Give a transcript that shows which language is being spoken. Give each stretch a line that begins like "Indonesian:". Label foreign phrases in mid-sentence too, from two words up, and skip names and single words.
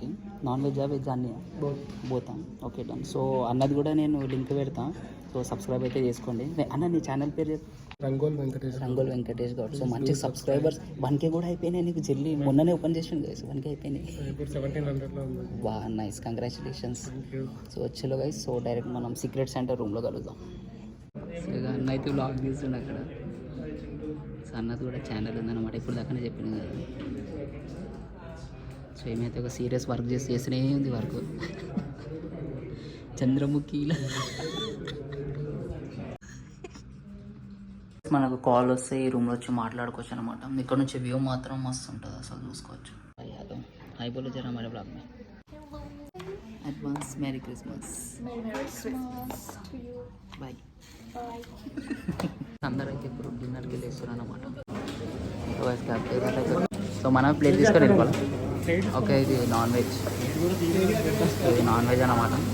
English: non veg veg
Telugu: అన్నీ పోతాం.
English: okay done.
Telugu: సో అన్నది కూడా నేను లింక్ పెడతా.
English: so subscribe
Telugu: అయితే చేసుకోండి. అన్న నీ ఛానల్ పేరు చెప్పు. రంగోల్ వెంకటేష్. రంగోల్ వెంకటేష్ గౌడ్. సో మంచి సబ్స్క్రైబర్స్ 1K కూడా అయిపోయినాయి నీకు జల్లి. మొన్ననే ఓపెన్ చేసిండు గైస్ 1K అయిపోయినాయి. ఇప్పుడు 1700లో ఉంది.
English: wow nice congratulations. Thank you.
Telugu: సో వచ్చేలో గైస్
English: so direct
Telugu: మనం
English: secret center
Telugu: రూమ్లో కలుద్దాం. సో ఇక అన్న అయితే బ్లాగ్ తీస్తుండే అక్కడ. సో అన్నది కూడా ఛానల్ ఉందన్నమాట. ఇప్పుడు దాకానే చెప్పింది కదా. సో ఏమైతే ఒక
English: serious work
Telugu: చేస్తూనే ఉంది వర్క్. చంద్రముఖిలా మనకు కాల్ వస్తే ఈ రూమ్లో వచ్చి మాట్లాడుకోవచ్చు అనమాట. ఇక్కడ నుంచి వ్యూ మాత్రం మస్తు ఉంటుంది అసలు చూసుకోవచ్చు.
English: హలో
Hindi: है बोलो ज़रा
English: madam blog మే advance Merry Christmas.
Telugu: బాయ్. అందరూ అయితే ఇప్పుడు డిన్నర్కి వెళ్ళేస్తారు అనమాట. సో మనం ప్లేట్ తీసుకొని వెళ్ళిపోవాలి. ఓకే ఇది
English: non veg.
Telugu: ఇది
English: non veg
Telugu: అనమాట.